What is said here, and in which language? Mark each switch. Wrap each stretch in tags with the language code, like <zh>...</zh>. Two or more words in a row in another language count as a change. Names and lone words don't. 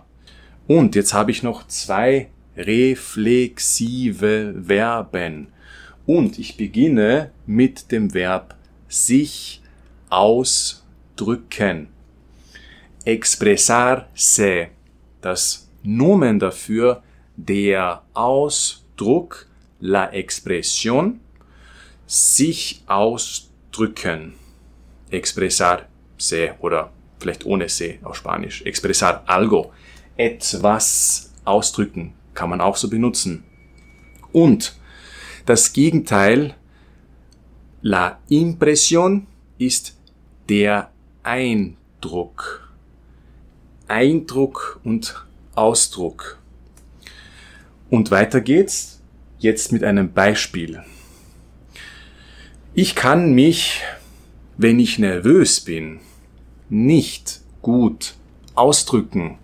<de>Und jetzt habe ich noch 2 reflexive Verben. Und ich beginne mit dem Verb sich ausdrücken. Expresarse. Das Nomen dafür, der Ausdruck,</de> <es>la expresión,</es> <de>sich ausdrücken. Expresarse oder vielleicht ohne se auf Spanisch.</de> <es>Expresar algo.</es> <de>Etwas ausdrücken kann man auch so benutzen. Und das Gegenteil,</de> <es>la impresión,</es> <de>ist der Eindruck. Eindruck und Ausdruck. Und weiter geht's jetzt mit einem Beispiel. Ich kann mich, wenn ich nervös bin, nicht gut ausdrücken.</de>